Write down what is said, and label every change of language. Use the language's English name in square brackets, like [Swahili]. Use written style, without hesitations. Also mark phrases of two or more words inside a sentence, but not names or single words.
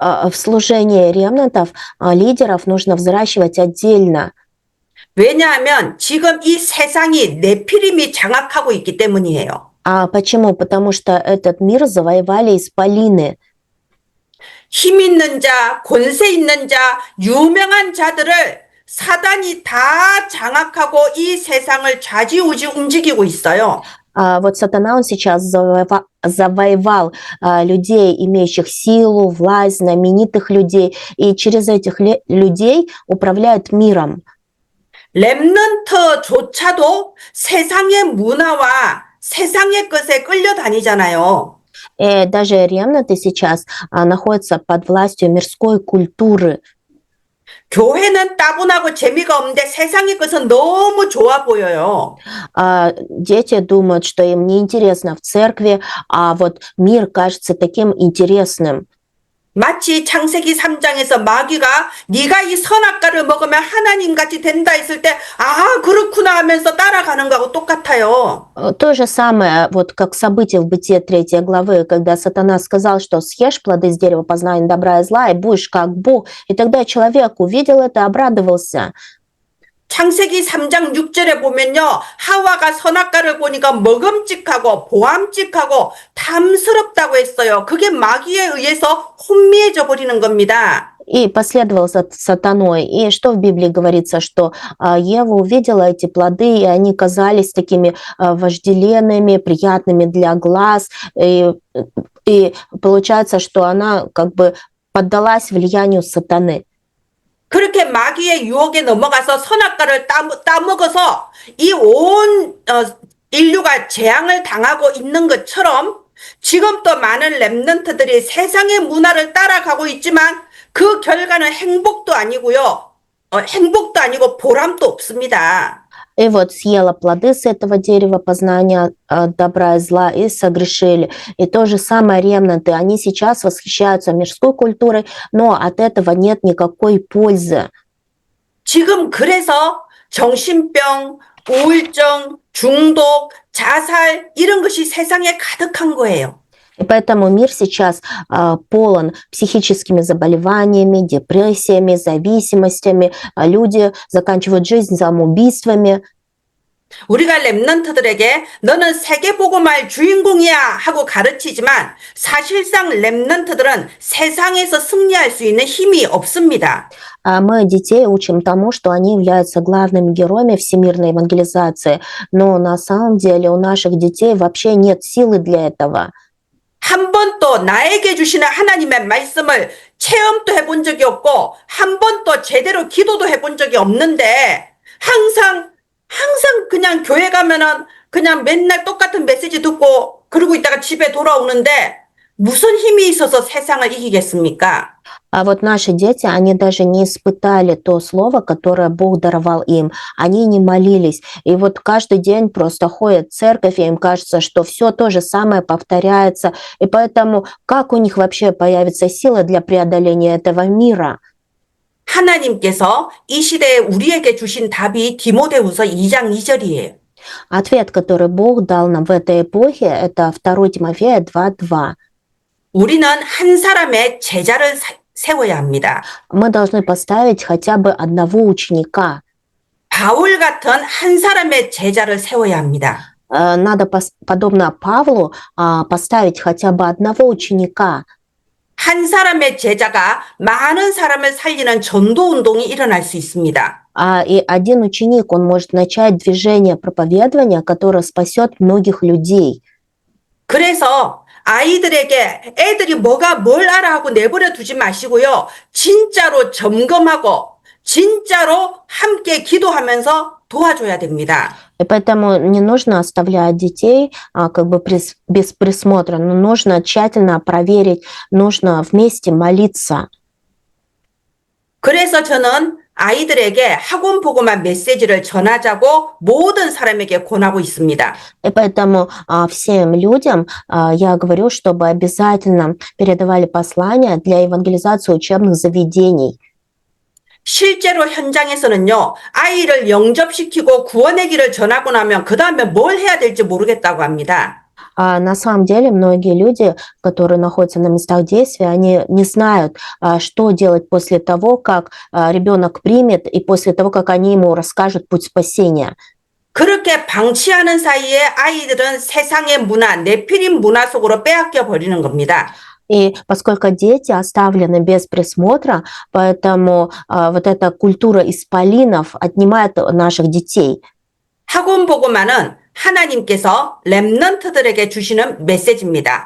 [Russian] В служении ремнантов лидеров нужно взращивать отдельно. [Korean] 왜냐하면 지금 이 세상이 네피림이 장악하고 있기 때문이에요. [Russian] Почему? Потому что этот мир завоевали исполины. [Korean] 힘 있는 자, 권세 있는 자, 유명한 자들을 사단이 다 장악하고 이 세상을 좌지우지 움직이고 있어요. [Russian] Вот сатана, он сейчас завоевал людей, имеющих силу, власть, знаменитых людей, и через этих людей управляет миром. [Korean] 렘넌트조차도 세상의 문화와 세상의 것에 끌려다니잖아요. [Russian] И даже ремнанты сейчас находятся под властью мирской культуры. [Korean] 교회는 따분하고 재미가 없는데 세상의 것은 너무 좋아 보여요. [Russian] Дети думают, что им неинтересно в церкви, а вот мир кажется таким интересным. [Korean] 마치 창세기 3장에서 마귀가 네가 이 선악과를 먹으면 하나님같이 된다 했을 때 아 그렇구나 하면서 따라가는 거하고 똑같아요. [Russian] То же самое, вот как событие в Бытие 3 главы, когда сатана сказал, что съешь плоды с дерева познания добра и зла, и будешь как Бог. И тогда человек увидел это, обрадовался. [Korean] 창세기 3장 6절에 보면요. 하와가 선악과를 보니까 먹음직하고 보암직하고 탐스럽다고 했어요. 그게 마귀에 의해서 혼미해져 버리는 겁니다. [Russian] И последовал за сатаной. И что в Библии говорится, что Ева увидела эти плоды, и они казались такими вожделенными, приятными для глаз. И получается, что она как бы поддалась влиянию сатаны. [Korean] 그렇게 마귀의 유혹에 넘어가서 선악과를 따먹어서 이 온 인류가 재앙을 당하고 있는 것처럼 지금 또 많은 렘넌트들이 세상의 문화를 따라가고 있지만 그 결과는 행복도 아니고요. 행복도 아니고 보람도 없습니다. [Russian] И вот съела плоды с этого дерева познания добра и зла и согрешили. И то же самое ремнанты. Они сейчас восхищаются мирской культурой, но от этого нет никакой пользы. [Korean] 지금 그래서 정신병, 우울증, 중독, 자살 이런 것이 세상에 가득한 거예요. [Russian] И поэтому мир сейчас полон психическими заболеваниями, депрессиями, зависимостями. Люди заканчивают жизнь самоубийствами. [Korean] 우리가 렘넌트들에게 너는 세계복음화의 주인공이야 하고 가르치지만 사실상 렘넌트들은 세상에서 승리할 수 있는 힘이 없습니다. [Russian] Мы детей учим тому, что они являются главными героями всемирной евангелизации. Но на самом деле у наших детей вообще нет силы для этого. [Korean] 한 번도 나에게 주시는 하나님의 말씀을 체험도 해본 적이 없고 한 번도 제대로 기도도 해본 적이 없는데 항상 그냥 교회 가면은 그냥 맨날 똑같은 메시지 듣고 그러고 있다가 집에 돌아오는데 무슨 힘이 있어서 세상을 이기겠습니까? [Russian] А вот наши дети, они даже не испытали то слово, которое Бог даровал им. Они не молились. И вот каждый день просто ходят в церковь, и им кажется, что все то же самое повторяется. И поэтому как у них вообще появится сила для преодоления этого мира? [Korean] 하나님께서 이 시대에 우리에게 주신 답이 디모데후서 2장 2절이에요. [Russian] Ответ, который Бог дал нам в этой эпохе, это 2 Тимофея 2:2. [Korean] 우리는 한 사람의 제자를 세워야 합니다. [Russian] Мы должны поставить хотя бы одного ученика. [Korean] 바울 같은 한 사람의 제자를 세워야 합니다. [Russian] Надо, подобно Павлу, поставить хотя бы одного ученика. [Korean] 한 사람의 제자가 많은 사람을 살리는 전도 운동이 일어날 수 있습니다. [Russian] И один ученик, он может начать движение проповедования, которое спасет многих людей. [Korean] 그래서 아이들에게 애들이 뭐가 뭘 알아 하고 내버려 두지 마시고요. 진짜로 점검하고 진짜로 함께 기도하면서 도와줘야 됩니다. [Russian] И поэтому не нужно оставлять детей как бы без присмотра, но нужно тщательно проверить, нужно вместе молиться. [Korean] 그래서 저는 아이들에게 학원 복음화 메시지를 전하자고 모든 사람에게 권하고 있습니다. [Russian] И поэтому всем людям я говорю, чтобы обязательно передавали послания для евангелизации учебных заведений. [Korean] 실제로 현장에서는요, 아이를 영접시키고 구원의 길을 전하고 나면 그 다음에 뭘 해야 될지 모르겠다고 합니다. [Russian] На самом деле многие люди, которые находятся на местах действия, они не знают, что делать после того, как ребенок примет, и после того, как они ему расскажут путь спасения. [Korean] 그렇게 방치하는 사이에 아이들은 세상의 문화, 네피림 문화 속으로 빼앗겨 버리는 겁니다. [Russian] И поскольку дети оставлены без присмотра, поэтому вот эта культура исполинов отнимает наших детей. [Korean] 학원 복음화는 하나님께서 렘넌트들에게 주시는 메시지입니다.